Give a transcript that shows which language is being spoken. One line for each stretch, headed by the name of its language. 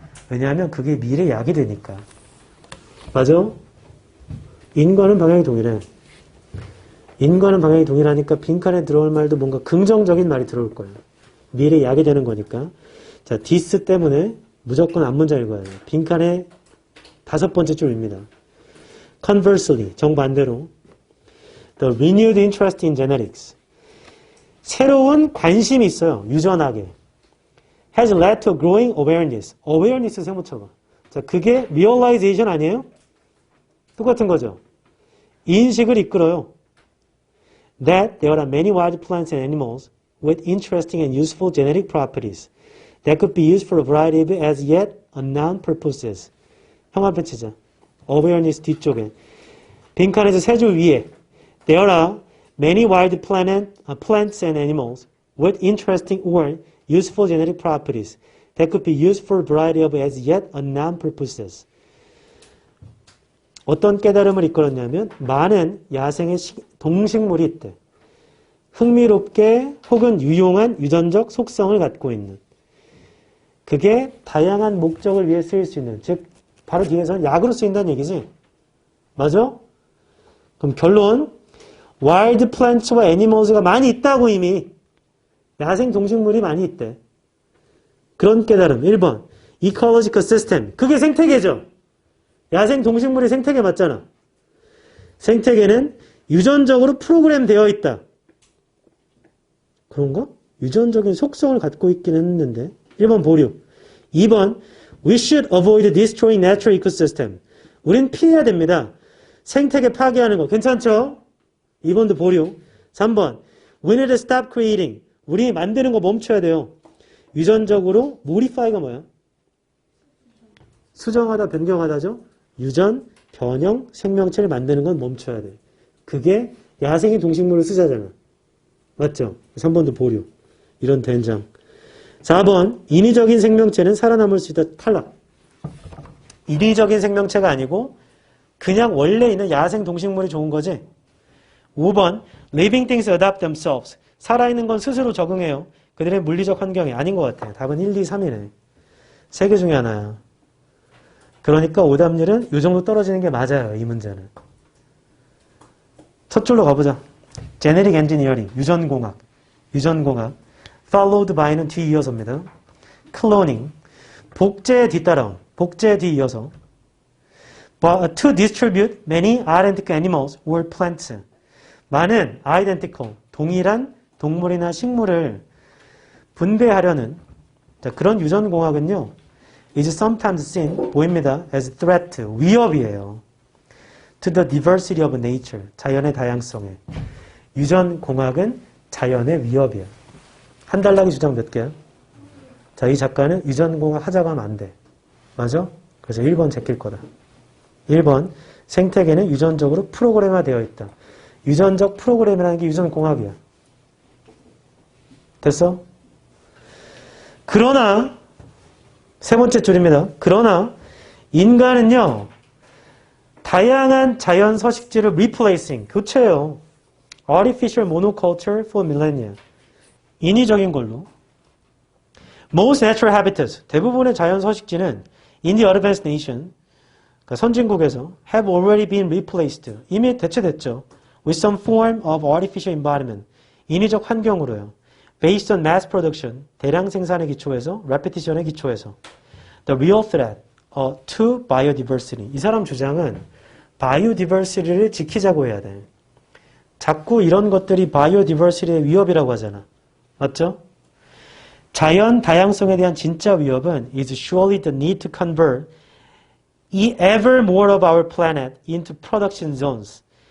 Korean: 왜냐하면 그게 미래 약이 되니까. 맞아? 인과는 방향이 동일해. 인과는 방향이 동일하니까 빈칸에 들어올 말도 뭔가 긍정적인 말이 들어올 거야. 미래 약이 되는 거니까. 자, this 때문에 무조건 앞문장 읽어야 돼요. 빈칸의 5번째 줄입니다.
English: Conversely,
Korean: 정반대로
English: The renewed interest in genetics.
Korean: 새로운 관심이 있어요. 유전학에.
English: Has led to a growing awareness.
Korean: awareness 세모쳐봐. 자, 그게 realization 아니에요? 똑같은 거죠. 인식을 이끌어요.
English: That there are many wild plants and animals with interesting and useful genetic properties that could be used for a variety of as yet unknown purposes.
Korean: 형 앞에 치자. awareness 뒤쪽에. 빈칸에서 세 줄 위에
English: There are many wild plants and animals with interesting or useful genetic properties that could be used for a variety of as yet unknown purposes.
Korean: 어떤 깨달음을 이끌었냐면 많은 야생의 동식물이 있대. 흥미롭게 혹은 유용한 유전적 속성을 갖고 있는. 그게 다양한 목적을 위해 쓰일 수 있는. 즉 바로 뒤에서는 약으로 쓰인다는 얘기지. 맞아? 그럼 결론 wild plants와 animals가 많이 있다고 이미. 야생 동식물이 많이 있대. 그런 깨달음. 1번 ecological system. 그게 생태계죠. 야생 동식물이 생태계 맞잖아. 생태계는 유전적으로 프로그램 되어 있다. 그런가? 유전적인 속성을 갖고 있기는 했는데. 1번 보류.
English: 2번 We should avoid destroying natural ecosystem.
Korean: 우린 피해야 됩니다. 생태계 파괴하는 거. 괜찮죠? 2번도 보류.
English: 3번 We need to stop creating.
Korean: 우리 만드는 거 멈춰야 돼요. 유전적으로 modify가 뭐야? 수정하다, 변경하다죠? 유전, 변형, 생명체를 만드는 건 멈춰야 돼. 그게 야생의 동식물을 쓰자잖아. 맞죠? 3번도 보류. 이런 된장. 4번 인위적인 생명체는 살아남을 수 있다. 탈락. 인위적인 생명체가 아니고 그냥 원래 있는 야생 동식물이 좋은 거지.
English: 5번 living things adapt themselves.
Korean: 살아있는 건 스스로 적응해요. 그들의 물리적 환경이 아닌 것 같아요. 답은 1, 2, 3이네. 3개 중에 하나야. 그러니까 오답률은 이 정도 떨어지는 게 맞아요. 이 문제는. 첫 줄로 가보자.
English: Genetic Engineering, 유전공학.
Korean: 유전공학.
English: Followed by
Korean: 는 뒤이어서입니다. Cloning, 복제에 뒤따라온. 복제에 뒤이어서.
English: To distribute many identical animals or plants.
Korean: 많은 identical, 동일한 동물이나 식물을 분배하려는 자, 그런 유전공학은요.
English: is sometimes seen,
Korean: 보입니다.
English: as threat,
Korean: 위협이에요.
English: to the diversity of nature,
Korean: 자연의 다양성에. 유전공학은 자연의 위협이야. 한 달락이 주장 몇 개야? 자, 이 작가는 유전공학 하자고 하면 안 돼. 맞아? 그래서 1번 제낄 거다. 1번, 생태계는 유전적으로 프로그램화되어 있다. 유전적 프로그램이라는 게 유전공학이야. 됐어? 그러나 세 번째 줄입니다. 그러나 인간은요. 다양한 자연 서식지를 replacing, 교체해요.
English: artificial monoculture for millennia.
Korean: 인위적인 걸로.
English: most natural habitats,
Korean: 대부분의 자연 서식지는
English: in the advanced nation,
Korean: 그러니까 선진국에서
English: have already been replaced.
Korean: 이미 대체됐죠.
English: with some form of artificial environment.
Korean: 인위적 환경으로요.
English: based on mass production,
Korean: 대량 생산에 기초해서, repetition에 기초해서.
English: The real threat to biodiversity.
Korean: 이 사람 주장은 biodiversity를 지키자고 해야 돼. 자꾸 이런 것들이 biodiversity의 위협이라고 하잖아. 맞죠? 자연 다양성에 대한 진짜 위협은
English: is surely the need to convert ever more of our planet into production zones.